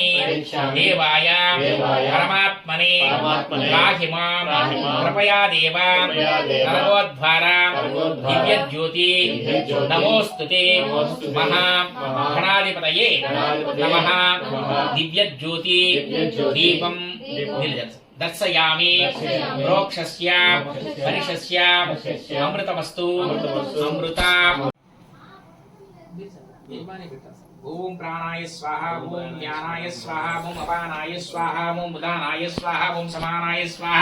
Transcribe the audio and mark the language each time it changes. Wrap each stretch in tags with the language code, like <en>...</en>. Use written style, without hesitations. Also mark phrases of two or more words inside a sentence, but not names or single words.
<sa>देवाय परमात्मने पाहि मां कृपया देव। नरकोद्धारा दिव्यज्योति नमोस्तुते। महागणाधिपतये नमः। दिव्यज्योति दीपं దర్శయామి ప్రోక్షస్య పరిషస్య అమృతమస్తు అమృత. ఓం ప్రాణాయ స్వాహ, ఓం జ్ఞానాయ స్వాహ, ఓం అపానాయ స్వాహ, ఓం ఉదానాయ స్వాహ, ఓం సమానాయ స్వాహ.</sa>